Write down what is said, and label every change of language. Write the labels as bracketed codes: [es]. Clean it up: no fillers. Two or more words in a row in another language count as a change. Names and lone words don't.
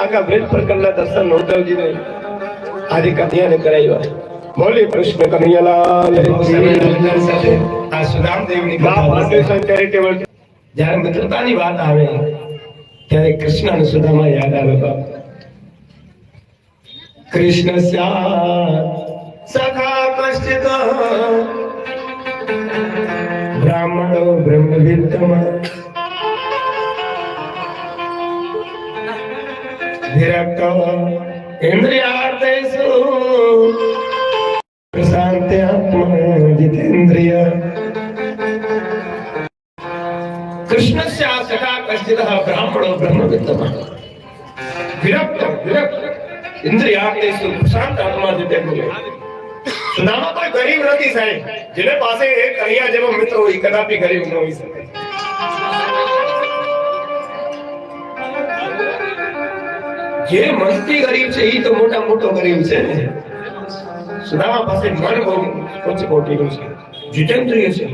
[gu] આખા બ્રિજ પ્રકરના દર્શન ઉદ્ધવજીને આદિ કન્યાને કરાવ્યા. બોલી કૃષ્ણ કનૈયાલાલ. આ સુદામદેવની ચેરિટેબલ. જ્યારે મિત્રતાની વાત આવે ત્યારે કૃષ્ણ અને સુદામા યાદ આવે. [sa] બાપ कृष्ण सखा कश्चित ब्राह्मणो ब्रह्मविद्तम विरक्त इंद्रियार्थेषु प्रशान्त्यात्मा जितेन्द्रिय. कृष्णस्य सखा कश्चित् ब्राह्मणो ब्रह्मविद्तम विरक्त इंद्रियार्थेषु प्रशांत आत्मा जितेन्द्रिय. [gu] સુદામા કોઈ ગરીબ નથી સાહેબ. જેને પાસે એક કન્યા જેવો મિત્ર હોય કદાપી ગરીબ ન હોઈ શકે. જે મનથી ગરીબ છે એ તો મોટા મોટો ગરીબ છે ને. સુદામા પાસે મન બહુ કોટીનું છે, જીતેન્દ્રિય છે.